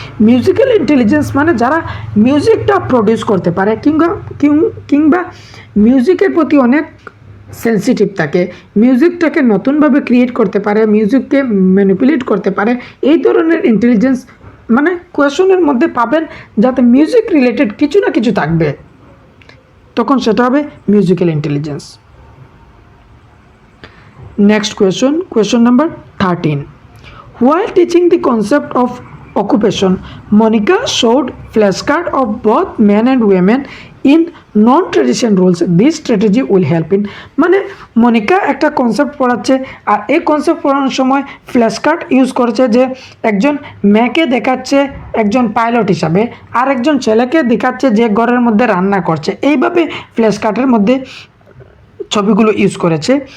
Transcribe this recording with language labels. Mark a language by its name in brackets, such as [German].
[Bangla] Musical intelligence মানে যারা মিউজিকটা প্রডিউস করতে পারে কিংবা মিউজিকের প্রতি অনেক সেন্সিটিভ থাকে, মিউজিকটাকে নতুনভাবে ক্রিয়েট করতে পারে, মিউজিককে ম্যানিপুলেট করতে পারে, এই ধরনের ইন্টেলিজেন্স মানে কোয়েশনের মধ্যে পাবেন যাতে মিউজিক রিলেটেড কিছু না কিছু থাকবে, তখন সেটা হবে musical intelligence. [English] Next question number 13. While teaching the concept of occupation, Monica showed flashcard of both men and women in non-traditional roles. This strategy will help in, [Bangla] মানে মনিকা একটা কনসেপ্ট পড়াচ্ছে, আর এই কনসেপ্ট পড়ানোর সময় ফ্ল্যাশকার্ড ইউজ করেছে, যে একজন মেয়েকে দেখাচ্ছে একজন পাইলট হিসাবে, আর একজন ছেলেকে দেখাচ্ছে যে ঘরের মধ্যে রান্না করছে, এইভাবে ফ্ল্যাশকার্ডের মধ্যে ছবিগুলো ইউজ করেছে।